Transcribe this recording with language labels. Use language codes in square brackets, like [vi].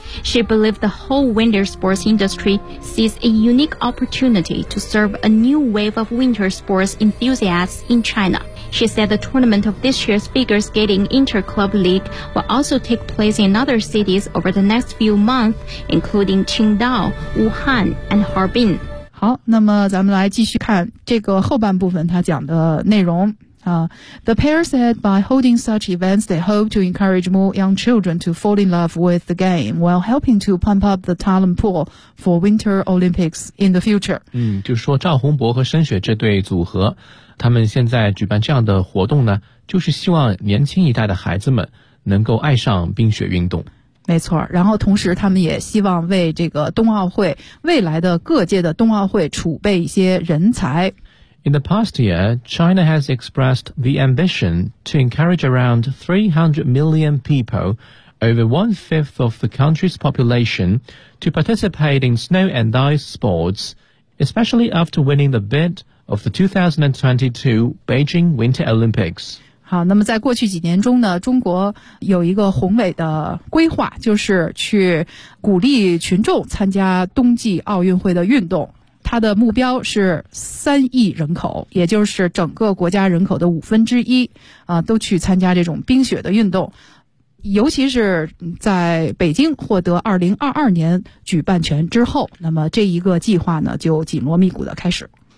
[en] She believed the whole winter sports industry sees a unique opportunity to serve a new wave of winter sports enthusiasts in China. She said the tournament of this year's figure skating inter-club league will also take place in other cities over the next few months, including Qingdao, Wuhan, and Harbin. [zh] 好，那么咱们来继续看这个后半部分他讲的内容。 [en] The pair said by holding such events, they hope to encourage more young children to fall in love with the game while helping to pump up the talent pool for Winter Olympics in the future. [zh] 嗯，就是说赵宏博和申雪这对组合，他们现在举办这样的活动呢，就是希望年轻一代的孩子们能够爱上冰雪运动。没错，然后同时他们也希望为这个冬奥会，未来的各界的冬奥会储备一些人才。 [en] In the past year, China has expressed the ambition to encourage around 300 million people, over one-fifth of the country's population, to participate in snow and ice sports, especially after winning the bid of the 2022 Beijing Winter Olympics. [zh] 好，那么在过去几年中呢，中国有一个宏伟的规划，就是去鼓励群众参加冬季奥运会的运动。它的目标是三亿人口，也就是整个国家人口的五分之一啊，都去参加这种冰雪的运动，尤其是在北京获得2022年举办权之后，那么这一个计划呢就紧锣密鼓的开始。